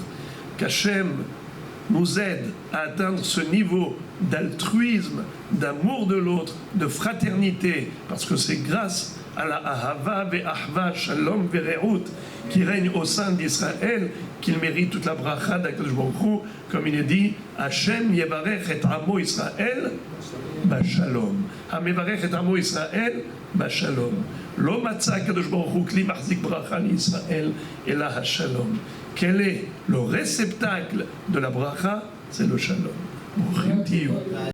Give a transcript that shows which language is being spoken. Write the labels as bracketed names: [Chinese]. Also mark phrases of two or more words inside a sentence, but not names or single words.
[French] Qu'Hachem nous aide à atteindre ce niveau d'altruisme, d'amour de l'autre, de fraternité, parce que c'est grâce à la [Hebrew] אהבה ואחוה, שלום ורעות [French] qui règne au sein d'Israël qu'il mérite toute la bracha d' [Hebrew] הקדוש ברוך הוא, [French] comme il est dit, [Hebrew] השם יברך את עמו ישראל בשלום. המברך את עמו ישראל בשלום. לא מצא הקדוש ברוך הוא כלי מחזיק ברכה לישראל אלא השלום. [French] Quel est le réceptacle de la bracha? C'est le shalom.